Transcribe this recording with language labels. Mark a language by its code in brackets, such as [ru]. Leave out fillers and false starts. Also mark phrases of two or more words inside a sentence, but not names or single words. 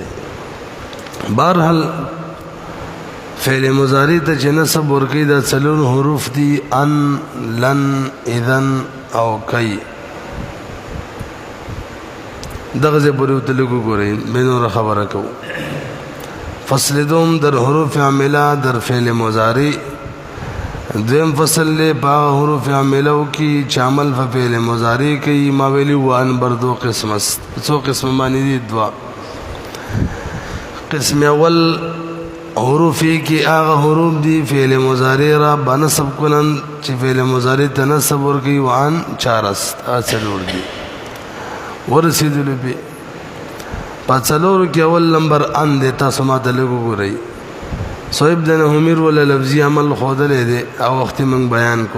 [ps] بهرحال فعل مضارع ته چې نصب ورکوي دا 4 حروف دي: ان، لن، اذن او کای. دغه ځای پورې ورته لږ وګورئ، بیا نوره خبره کوو. [fa] فصل دوم در حروف عامله در فعل مضارع. [ps] دویم فصل دی په هغه حروف عاملو کې چې عمل په فعل مضارع کوي. ما ویلي وو ان بر 2 قسمه، 2 قسمه باندې دي. 2 قسم اول حروف کې هغه حروف دي [fa] فعل مضارع را بنصب کنن [ps] چې فعل مضارع ته نصب ورکوي. وان 4 څلور دي ورسېدلو به په څلورو کې اول نمبر ان دی. تاسو ماته لږ وګورئ. صاحب د نحومیر ولا لفظي عمل ښودلی دی او وخت موږ بیان کو.